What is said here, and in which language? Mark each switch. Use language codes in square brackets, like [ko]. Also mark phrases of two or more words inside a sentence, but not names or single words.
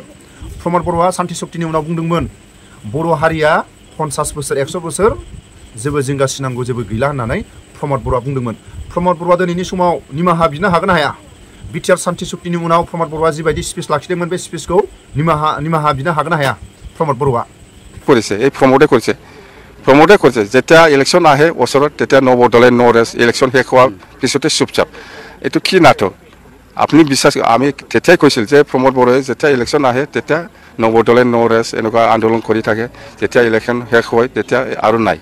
[brx] प्रमद बर'आ सान्ति शक्तिनि उनाव बुंदोंमोन बर' हारिया 50 बोसोर 100 बोसोर जेबो जिंगासिनांगौ जेबो गैला होननानै प्रमद बर'आ बुंदोंमोन। प्रमद बर'आ दिनैनि समाव निमाहा बिनो हागोन हाया? बिटिआर सान्ति शक्तिनि उनाव प्रमद बर'आ जिबायदि स्पिच लाखिदोंमोन बे स्पिचखौ निमाहा बिनो हागोन हाया प्रमद बर'आ? [as] কৰিছে এই প্ৰমোদে কৰিছে যেতিয়া ইলেকশ্যন আহে ওচৰত তেতিয়া নবদলে নৰেছ ইলেকশ্যন শেষ হোৱাৰ পিছতে চুপচাপ এইটো কি নাটক? আপুনি বিশ্বাস আমি তেতিয়াই কৈছিল যে প্ৰমোদ বড়োৱে যেতিয়া ইলেকশ্যন আহে তেতিয়া নবদলে নৰেছ এনেকুৱা আন্দোলন কৰি থাকে, যেতিয়া ইলেকশ্যন শেষ হয় তেতিয়া আৰু নাই।